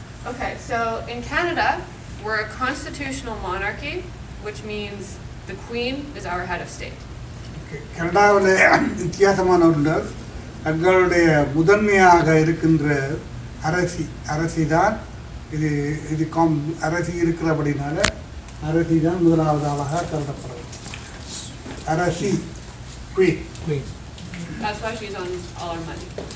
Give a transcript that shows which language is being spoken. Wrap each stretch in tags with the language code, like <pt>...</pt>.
<en>Okay, so in Canada, we're a constitutional monarchy, which means the Queen is our head of state.</en> <ta>கனடாவில் வித்தியாசமான ஒன்று, தங்களுடைய முதன்மையாக இருக்கின்ற அரசி தான் இது அரசி இருக்கிறபடினால அரசி தான் முதலாவது ஆளாக கருதப்படுறது. அரசி queen.</ta> <en>That's why she's on all our money.</en>